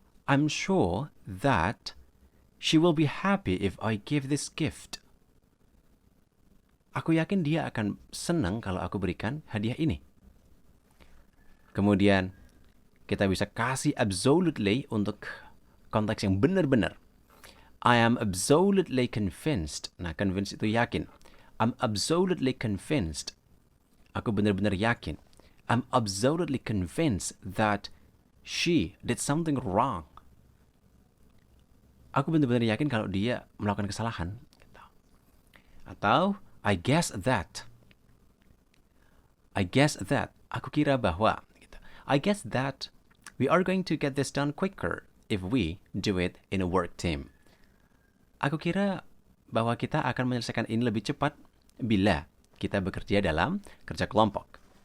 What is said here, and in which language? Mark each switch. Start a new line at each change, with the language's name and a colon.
English: I'm sure that she will be happy if I give this gift.
Indonesian: Aku yakin dia akan senang kalau aku berikan hadiah ini. Kemudian, kita bisa kasih absolutely untuk konteks yang benar-benar.
English: I am absolutely convinced.
Indonesian: Nah, convinced itu yakin.
English: I'm absolutely convinced.
Indonesian: Aku benar-benar yakin.
English: I'm absolutely convinced that she did something wrong.
Indonesian: Aku benar-benar yakin kalau dia melakukan kesalahan.
English: Atau, I guess that. I guess that.
Indonesian: Aku kira bahwa.
English: I guess that we are going to get this done quicker if we do it in a work team.
Indonesian: Aku kira bahwa kita akan menyelesaikan ini lebih cepat bila kita bekerja dalam kerja kelompok.